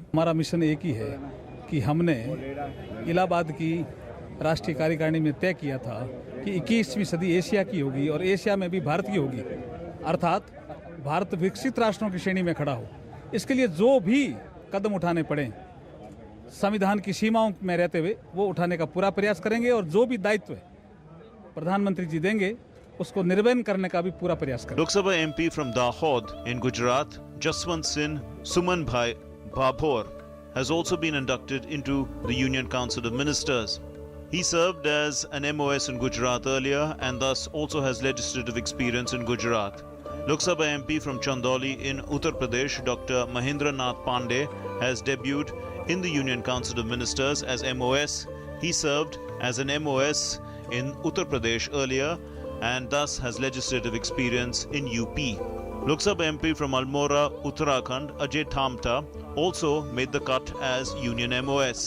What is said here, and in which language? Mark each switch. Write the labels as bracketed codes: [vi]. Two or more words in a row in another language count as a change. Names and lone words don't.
[hi] हमारा मिशन एक ही है कि हमने इलाहाबाद की राष्ट्रीय कार्यकारिणी में तय किया था कि 21वीं सदी एशिया की होगी और एशिया में भी भारत की होगी, अर्थात भारत विकसित राष्ट्रों की श्रेणी में खड़ा हो। इसके लिए जो भी कदम उठाने पड़े संविधान की सीमाओं में रहते हुए वो उठाने का पूरा प्रयास करेंगे और जो भी दायित्व प्रधानमंत्री जी देंगे उसको निर्वहन करने का भी पूरा प्रयास करेंगे। [en] लोकसभा MP from Dahod in Gujarat, Jaswant Singh Suman Bhai Bhabor, has also been inducted into the Union Council of Ministers. He served as an MOS in Gujarat earlier and thus also has legislative experience in Gujarat. Lok Sabha MP from Chandauli in Uttar Pradesh, Dr. Mahendra Nath Pandey, has debuted in the Union Council of Ministers as MOS. He served as an MOS in Uttar Pradesh earlier and thus has legislative experience in UP. Lok Sabha MP from Almora, Uttarakhand, Ajay Thamta, also made the cut as Union MOS.